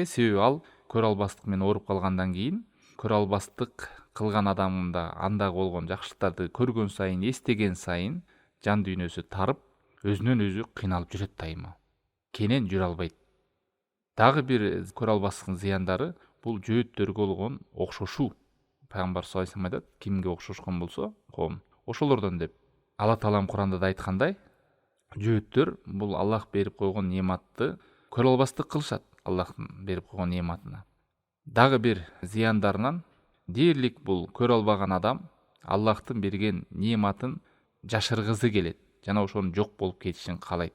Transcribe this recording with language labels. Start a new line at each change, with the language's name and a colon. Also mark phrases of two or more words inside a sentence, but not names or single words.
Kyrgyz: Себеби ал көрө албастык менен ооруп калгандан кийин көрө албастык кылган адамда андагы болгон жакшылыктарды көргөн сайын, эстеген сайын жан дүйнөсү тарып, өзүнөн өзү кыйналып жүрөт дайыма. Кенен жүрө албайт. Дагы бир көрө албастыктын зыяндары бул жөөттөргө болгон окшошуу. Пайгамбар
Arabic: صلى الله عليه وسلم
Kyrgyz: айтат: кимге окшошкон болсо, коом ошолордон деп. Алла таалам Куранда да айткандай, жөөттөр бул Аллах берип койгон нематты көрө албастык кылышат, Аллахтын берип койгон нематына. Дагы бир зыяндарынан дээрлик бул көрө албаган адам Аллахтын берген нематын жашыргызы келет, жана ошонун жок болуп кетишин каалайт.